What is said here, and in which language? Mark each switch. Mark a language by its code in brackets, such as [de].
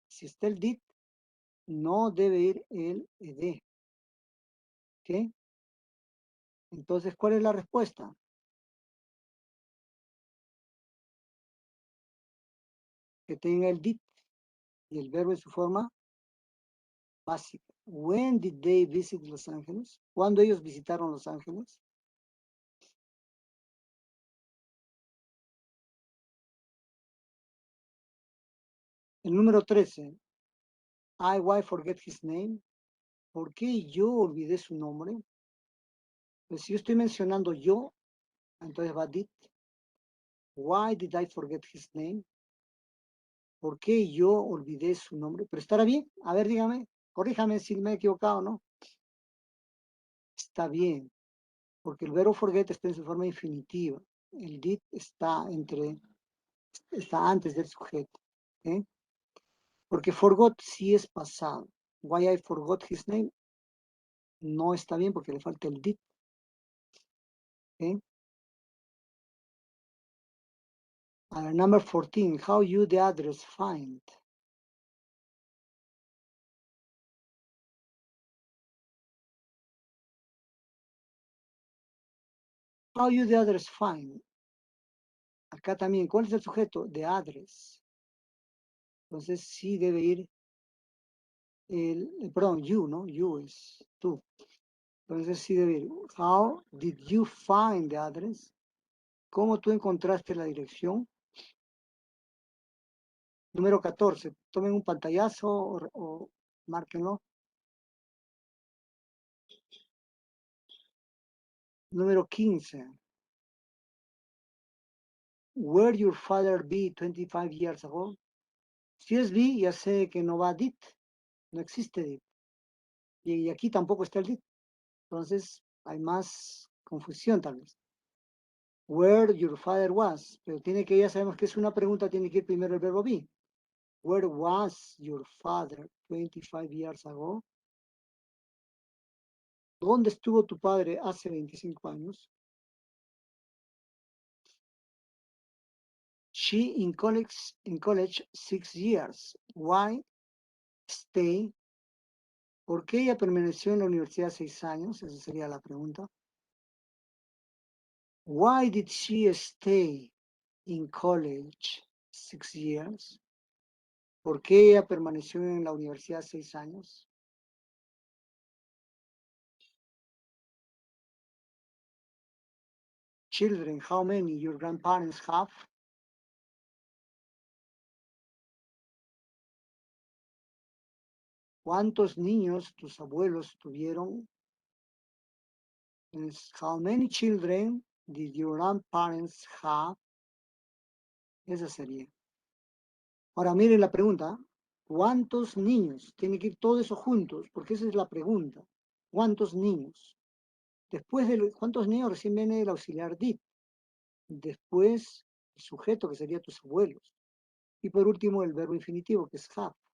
[es] Si está el did, no debe ir el ed. ¿Ok? Entonces, ¿cuál es la respuesta? Que tenga el did y el verbo en su forma básica. [en] When did they visit Los Ángeles? [es] ¿Cuándo ellos visitaron Los Ángeles? El número 13. [en] Why forget his name? [es] ¿Por qué yo olvidé su nombre? Pues si yo estoy mencionando yo, entonces va did. [en] Why did I forget his name? [es] ¿Por qué yo olvidé su nombre? Pero estará bien. A ver, dígame, corríjame si me he equivocado o no. Está bien, porque el verbo forget está en su forma infinitiva. El did está antes del sujeto. ¿Eh? Porque forgot sí es pasado. [en] Why I forgot his name [es] no está bien porque le falta el did. ¿Eh? [en] Number 14, how you the address find? How you the address find? [es] Acá también, ¿cuál es el sujeto? [en] The address. [es] Entonces sí debe ir perdón, you, ¿no? You es tú. Entonces sí debe ir. [en] How did you find the address? [es] ¿Cómo tú encontraste la dirección? Número 14. Tomen un pantallazo o márquenlo. Número 15. [en] Where your father be 25 years ago? [es] Si es be, ya sé que no va did. No existe did. Y aquí tampoco está el did. Entonces hay más confusión tal vez. [en] Where your father was. [es] Pero tiene que, ya sabemos que es una pregunta, tiene que ir primero el verbo be. [en] Where was your father 25 years ago? [es] ¿Dónde estuvo tu padre hace 25 años? [en] She in college 6 years. Why stay? [es] ¿Por qué ella permaneció en la universidad 6 años? Esa sería la pregunta. [en] Why did she stay in college 6 years? [es] ¿Por qué ella permaneció en la universidad 6 años? [en] Children, how many your grandparents have? [es] ¿Cuántos niños tus abuelos tuvieron? [en] How many children did your grandparents have? [es] Esa sería. Ahora miren la pregunta. ¿Cuántos niños? Tiene que ir todo eso juntos, porque esa es la pregunta. ¿Cuántos niños? Después de cuántos niños recién viene el auxiliar did. Después el sujeto, que sería tus abuelos. Y por último el verbo infinitivo, que es have.